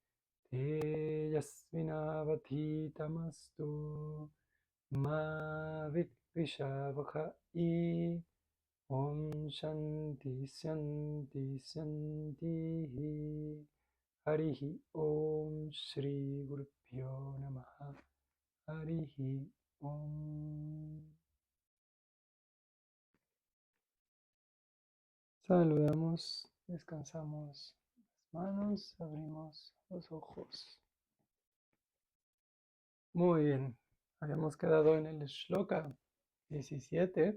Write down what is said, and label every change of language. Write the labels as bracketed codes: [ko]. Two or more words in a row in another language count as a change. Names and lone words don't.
[sa] tejasvinavadhitamastu, ma vidvishavahai, om shanti shanti shantihi, harihi om shri gurubhyo namaha, harihi om. [es] Saludamos, descansamos las manos, abrimos los ojos. Muy bien, habíamos quedado en el Shloka 17.